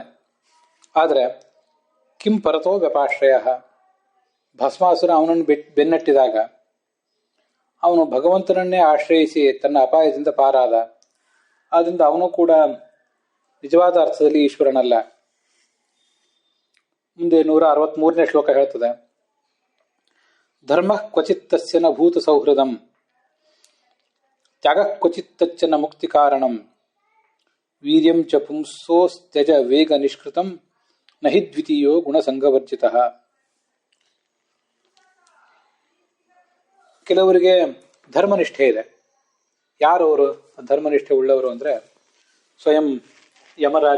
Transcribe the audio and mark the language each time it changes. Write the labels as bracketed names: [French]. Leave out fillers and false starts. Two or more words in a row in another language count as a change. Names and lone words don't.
[Kannada] ಆದರೆ [Sanskrit] ಕಿಂ ಪರತೋ ವ್ಯಪಾಶ್ರಯ, [Kannada] ಭಸ್ಮಾಸುರ ಅವನನ್ನು ಬೆನ್ನಟ್ಟಿದಾಗ ಅವನು ಭಗವಂತನನ್ನೇ ಆಶ್ರಯಿಸಿ ತನ್ನ ಅಪಾಯದಿಂದ ಪಾರಾದ. ಆದ್ದರಿಂದ ಅವನು ಕೂಡ ನಿಜವಾದ ಅರ್ಥದಲ್ಲಿ ಈಶ್ವರನಲ್ಲ. ಮುಂದೆ 163ನೇ ಶ್ಲೋಕ ಹೇಳ್ತದೆ, [Sanskrit] ಧರ್ಮ ಕ್ವಚಿತ್ತಸ್ಯ ನ ಭೂತ ಸೌಹೃದಂ ತ್ಯಾಗ ಕ್ವಚಿತ್ತಚ್ಚ ನ ಮುಕ್ತಿ ಕಾರಣಂ ವೀರ್ಯಂ ಚ ಪುಂಸೋಸ್ತ್ಯಜ ವೇಗ ನಿಷ್ಕೃತಂ ನಹಿ ದ್ವಿತೀಯೋ ಗುಣಸಂಗವರ್ಜಿತಃ. [Kannada] ಕೆಲವರಿಗೆ ಧರ್ಮನಿಷ್ಠೆ ಇದೆ. ಯಾರವರು ಧರ್ಮನಿಷ್ಠೆ ಉಳ್ಳವರು ಅಂದ್ರೆ ಸ್ವಯಂ ಯಮರಾಜ.